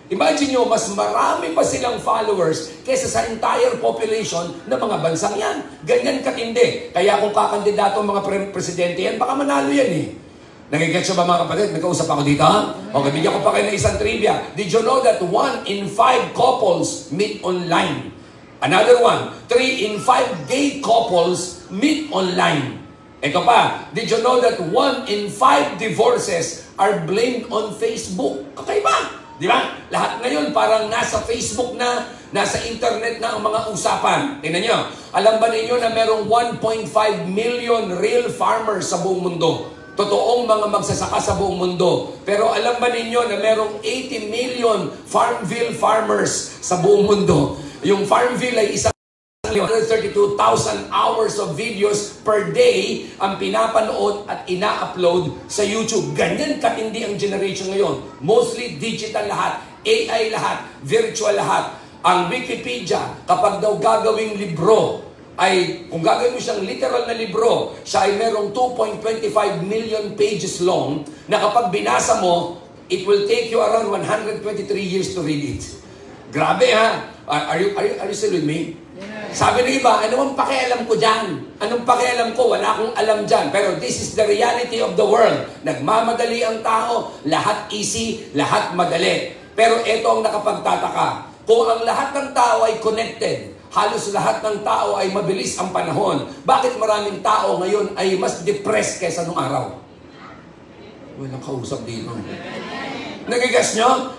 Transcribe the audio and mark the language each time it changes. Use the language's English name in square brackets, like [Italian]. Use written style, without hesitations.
[Filipino] Imagine nyo, mas marami pa silang followers kaysa sa entire population ng mga bansang yan. Ganyan katindi. Kaya kung kakandidato ang mga presidente yan, baka manalo yan eh. Nagigets nyo ba mga kapatid? May kausap ako dito, ha? Okay, bigyan ko pa kayo ng isang trivia. [English] Did you know that 1 in 5 couples meet online? Another one, 3 in 5 gay couples meet online. [Filipino] Ito pa, [English] did you know that 1 in 5 divorces are blamed on Facebook? [Filipino] Kakaiba, di ba? Lahat ngayon parang nasa Facebook na, nasa internet na ang mga usapan. Tingnan nyo, alam ba ninyo na merong 1.5 million real farmers sa buong mundo? Totoong mga magsasaka sa buong mundo. Pero alam ba ninyo na merong 80 million Farmville farmers sa buong mundo? Yung Farmville ay isang 132,000 hours of videos per day ang pinapanood at ina-upload sa YouTube. Ganyan katindi ang generation ngayon. Mostly digital lahat, AI lahat, virtual lahat. Ang Wikipedia, kapag daw gagawing libro, ay kung gagawin mo siyang literal na libro, siya ay merong 2.25 million pages long na kapag binasa mo, [English] it will take you around 123 years to read it. [Filipino] Grabe ha? [English] Are you still with me? [Filipino] Sabi ng iba, anong pakialam ko dyan? Anong pakialam ko? Wala akong alam dyan. [English] Pero this is the reality of the world. [Filipino] Nagmamadali ang tao, lahat easy, lahat madali. Pero ito ang nakapagtataka. Kung ang lahat ng tao ay connected, halos lahat ng tao ay mabilis ang panahon, bakit maraming tao ngayon ay mas depressed kaysa nung araw? Walang kausap dito. Nagigas nyo?